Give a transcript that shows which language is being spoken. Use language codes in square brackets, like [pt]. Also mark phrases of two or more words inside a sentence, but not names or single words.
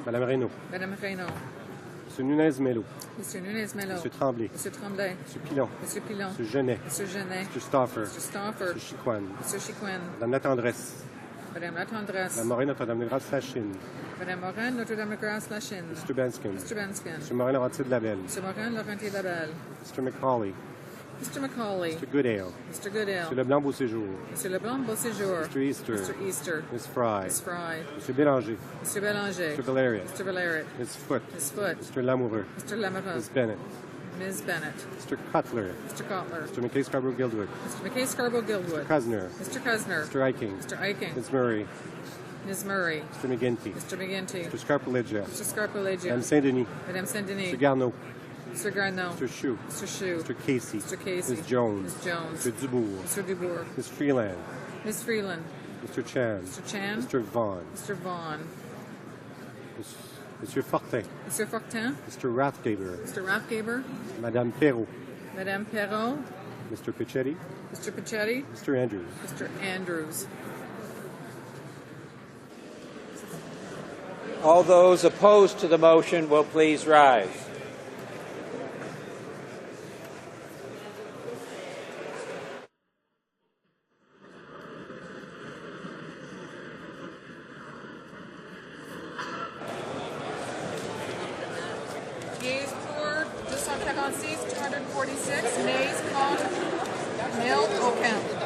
[fr] Madame Reynaud. Madame Reynaud. Monsieur Nunez-Melo. Monsieur Nunez-Melo. Monsieur Tremblay. Monsieur Tremblay. Monsieur Pilon. Monsieur Pilon. Monsieur Genet. Monsieur Genet. Monsieur Stauffer. Monsieur Stauffer. Monsieur Chicoine. Monsieur Chicoine. Madame La Tendresse. Madame La Tendresse. Madame Morin Notre-Dame-de-Grâce-Lachine. Madame Morin Notre-Dame-de-Grâce-Lachine. [en] Mr. Benskin. Mr. Benskin. [fr] Monsieur Morin-Laurentier-de-Labelle. Monsieur Morin Laurentier-Labelle. [en] Mr. McCauley. Mr. Macaulay. Mr. Goodale. Mr. Goodale. [fr] Monsieur Leblanc-Beauséjour. Monsieur Leblanc Beauséjour. [en] Mr. Easter. Mr. Easter. Miss Fry. Miss Fry. [fr] Monsieur Bélanger. Monsieur Bélanger. [en] Mr. Valerian. Mr. Valerian. Miss Foote. Miss Foote. Mr. Lamoureux. Mr. Lamoureux. Miss Bennett. Ms. Bennett. Mr. Cutler. Mr. Cutler. Mr. McKay Scarborough Guildwood. Mr. McKay Scarborough Guildwood. Mr. Cusner. Mr. Cusner. Mr. Eiking. Mr. Eiking. Ms. Murray. Ms. Murray. Mr. McGinty. Mr. McGinty. Mr. Scarpaleggia. Mr. Scarpaleggia. [fr] Madame Saint-Denis. Madame Saint-Denis. [en] Mr. Garneau. Mr. Garneau. Mr. Chou. Mr. Chou. Mr. Casey. Mr. Casey. Ms. Jones. Ms. Jones. Mr. Dubourg. Mr. Dubourg. Ms. Freeland. Ms. Freeland. Mr. Chan. Mr. Chan. Mr. Vaughn. Mr. Vaughn. [fr] Monsieur Fortin. [en] Mr. Fortin. Mr. Rathgaber. Mr. Rathgaber. [fr] Madame Perrault. Madame Perrault. [en] Mr. Pichetti. Mr. Pichetti. Mr. Andrews. Mr. Andrews. All those opposed to the motion will please rise. Yeas pour 246, 246. Nays contre. Nil aucun.